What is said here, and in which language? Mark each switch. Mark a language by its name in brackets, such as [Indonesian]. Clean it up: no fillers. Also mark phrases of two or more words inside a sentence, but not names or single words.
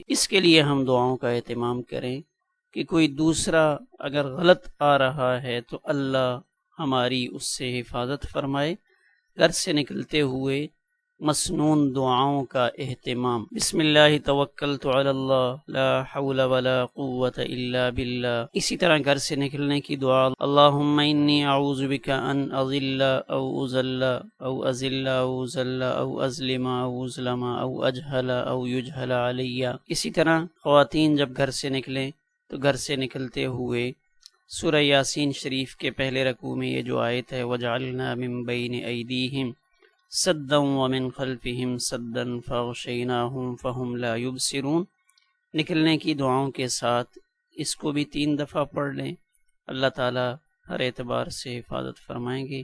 [Urdu] اس کے لیے ہم دعاؤں کا اہتمام کریں کہ کوئی دوسرا اگر غلط آ رہا ہے تو اللہ ہماری اس سے حفاظت فرمائے۔ گھر سے نکلتے ہوئے مسنون دعاؤں کا اہتمام۔ [Arabic] بسم اللہ توکلت علی اللہ لا حول ولا قوة الا باللہ۔ [Urdu] اسی طرح گھر سے نکلنے کی دعا، [Arabic] اللہم انی اعوذ بک ان اضل او اضل او ازل او ازل او ازلم او اظلم او اجہل او یجہل علی۔ [Urdu] اسی طرح خواتین جب گھر سے نکلیں تو گھر سے نکلتے ہوئے سورہ یاسین شریف کے پہلے رکوع میں یہ جو آیت ہے [Arabic] وجعلنا من بین ایدیہم سدا ومن خلفہم سدا فاغشیناہم فہم لا یبصرون، [Urdu] نکلنے کی دعاؤں کے ساتھ اس کو بھی 3 دفعہ پڑھ لیں، اللہ تعالی ہر اعتبار سے حفاظت فرمائیں گے۔